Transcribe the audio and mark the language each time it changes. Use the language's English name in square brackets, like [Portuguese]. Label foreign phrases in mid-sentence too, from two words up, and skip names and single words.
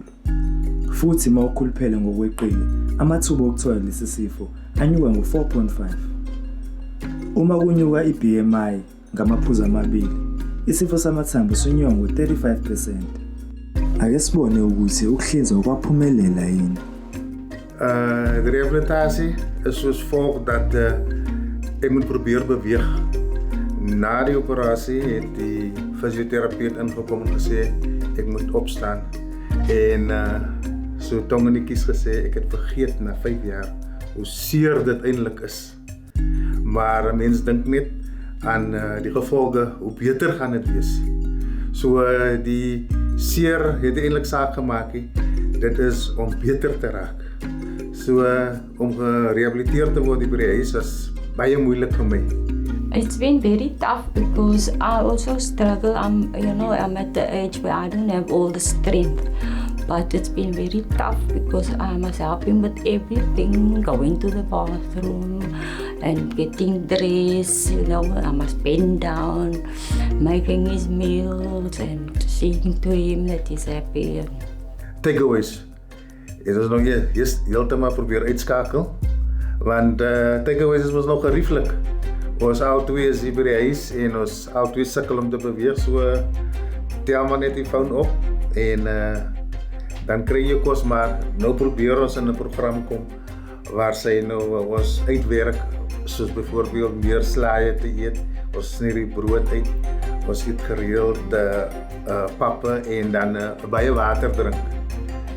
[Zulu] Futhi mawukhuluphele ngokweqile, amathuba okuthola lesi sifo anyuka ngo-4.5. Uma kunyuka i-BMI ngamaphuzu amabili, isifo samathambo sinyuka ngo-35%. Ake sibone ukuthi ukuhlinzwa kwaphumelela yini. [Afrikaans] De rehabilitatie is soos volgt dat ek moet probeer beweeg. Na die operasie het die fysioterapeut ingekom en gesê ek moet opstaan. En so tongenetjies gesê ek het vergeet na 5 jaar hoe seer dit eintlik is. Maar mense dink net aan die gevolge, hoe beter gaan dit wees. So die seer het eintlik saak gemaak. Dit is om beter te raak. So om gerehabiliteer te word by die huis was baie moeilik vir my. [English] It's been very tough because I also struggle. I'm at the age where I don't have all the strength. But it's been very tough because I must help him with everything, going to the bathroom and getting dressed, I must bend down, making his meals and seeing to him that he's happy. [Afrikaans] Takeaways. Dit is nog heeltemal probeer uitskakel, want takeaways is ons nog gerieflik. Ons albei is hier by die huis en ons albei sukkel om te beweeg, so tel maar net die foon op en dan kry jy kos, maar nou probeer ons in 'n program kom waar sy nou ons uitwerk, soos byvoorbeeld meer slaaië te eet, ons sny die brood uit, ons eet gereelde pappe en dan baie water drink.